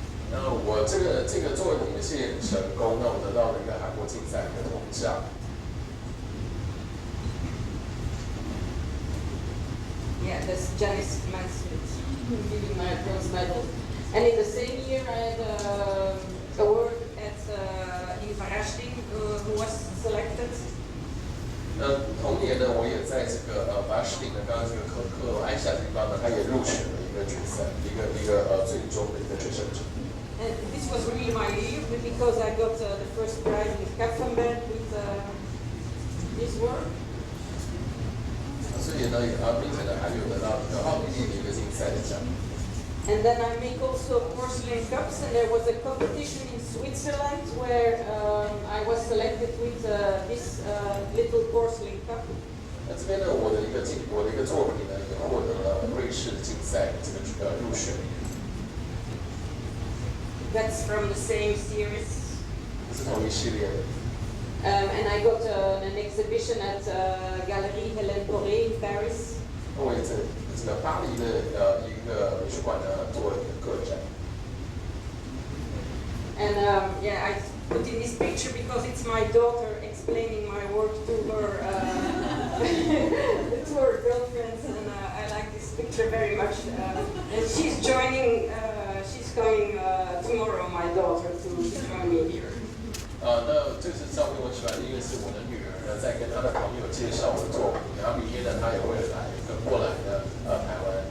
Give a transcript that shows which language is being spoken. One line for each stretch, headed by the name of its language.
Chinese: 那我这个作品呢是很成功，那我得到了一个韩国竞赛的铜奖。
English: Yeah, that's Janice Mansfield giving my bronze medal. And in the same year, I had an award at in Varashding, who was selected.
Chinese: 同年呢，我也在这个Varashding呢，刚刚这个克埃夏地方呢，他也入选了一个决赛，一个最终的一个决胜者。
English: And this was really my year because I got the first prize with Kapfenberg with this work.
Chinese: 所以呢，并且呢，还有得到奥地利的一个竞赛的奖。
English: And then I make also porcelain cups, and there was a competition in Switzerland where I was selected with this little porcelain cup.
Chinese: 那这边呢，我的一个作品呢，也获得了瑞士的竞赛的这个入选。
English: That's from the same series.
Chinese: 是同一系列的。
English: And I got an exhibition at Galerie Hélène Corée in Paris.
Chinese: 我也在这个巴黎的一个美术馆呢做了一个个展。
English: And yeah, I put in this picture because it's my daughter explaining my work to her to her girlfriends, and I like this picture very much. And she's joining. She's coming tomorrow. My daughter to join me here.
Chinese: 那这是照片我取来的，因为是我的女儿呢在跟她的朋友介绍我的作品，然后明天呢她也会跟过来的台湾。